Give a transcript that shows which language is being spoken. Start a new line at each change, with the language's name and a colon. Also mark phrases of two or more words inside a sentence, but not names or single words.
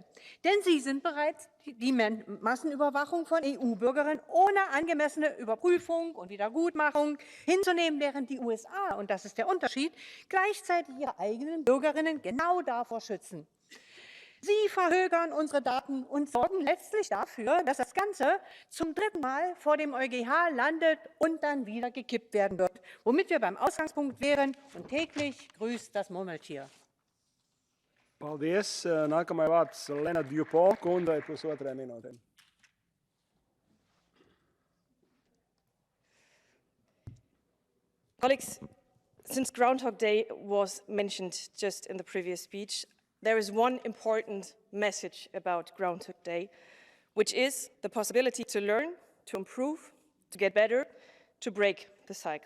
German: Denn Sie sind bereits die Massenüberwachung von EU-Bürgerinnen ohne angemessene Überprüfung und Wiedergutmachung hinzunehmen, während die USA, und das ist der Unterschied, gleichzeitig ihre eigenen Bürgerinnen genau davor schützen. Sie verhögern unsere Daten und sorgen letztlich dafür, dass das Ganze zum 3. Mal vor dem EuGH landet und dann wieder gekippt werden wird, womit wir beim Ausgangspunkt wären und täglich grüßt das Murmeltier.
Latvian: Paldies. Nākamais vārds Lena Dupont kundze, 1,5 minūte.
English: Colleagues, since Groundhog Day was mentioned just in the previous speech, there is one important message about Groundhog Day, which is the possibility to learn, to improve, to get better, to break the cycle.